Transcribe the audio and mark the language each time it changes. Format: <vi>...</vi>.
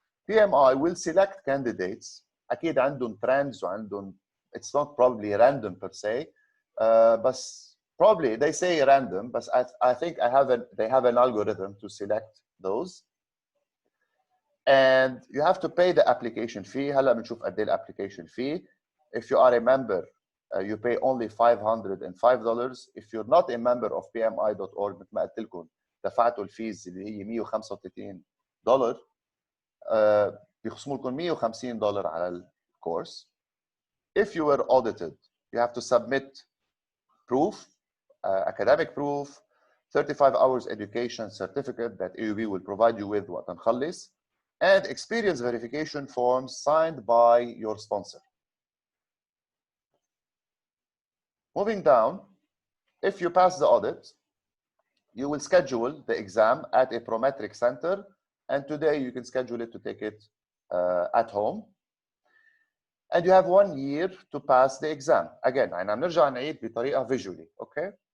<en>PMI will select candidates.</en> <ar>أكيد عندهم</ar> <en>trends</en> <ar>وعندهم,</ar> <en>it's not probably random per se, but probably they say random, but I think they have an algorithm to select those. And you have to pay the application fee.</en> <ar>هلا بنشوف قد ايه application fee.</ar> <en>If you are a member, you pay only $505. If you're not a member of PMI.org,</en> <ar>مثل ما قلت لكم دفعتوا الفيز اللي هي $135. بيخصموا لكم $150 على الكورس.</ar> <en>If you were audited, you have to submit proof, academic proof, 35 hours education certificate that AUB will provide you with</en> <ar>وقت نخلص,</ar> <en>and experience verification forms signed by your sponsor. Moving down, if you pass the audit, you will schedule the exam at a Prometric center, and today you can schedule it to take it at home. And you have 1 year to pass the exam.</en> <ar>Again, أنا نرجع نعيد بطريقة visually, okay?</ar>